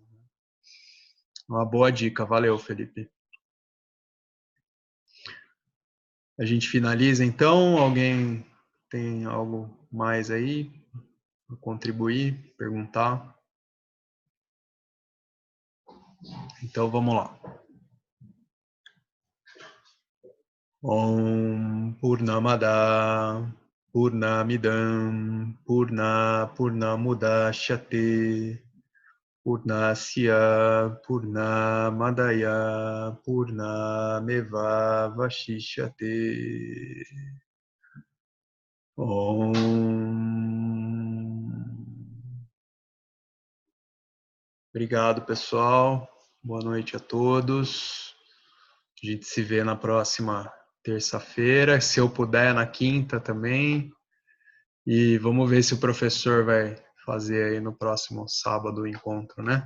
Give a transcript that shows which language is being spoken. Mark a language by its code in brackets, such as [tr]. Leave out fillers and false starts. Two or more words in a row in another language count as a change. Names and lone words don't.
[pt] Uma boa dica, valeu, Felipe. A gente finaliza então. Alguém tem algo mais aí para contribuir, perguntar? Então vamos lá. [sa] ॐ पूर्णमदः पूर्णमिदं पूर्णमुदच्यते पूर्णस्य पूर्णमादाय पूर्णमेव अवशिष्यते. Om. [pt] Obrigado, pessoal. Boa noite a todos. A gente se vê na próxima terça-feira, se eu puder, na quinta também. E vamos ver se o professor vai fazer aí no próximo sábado o encontro, né?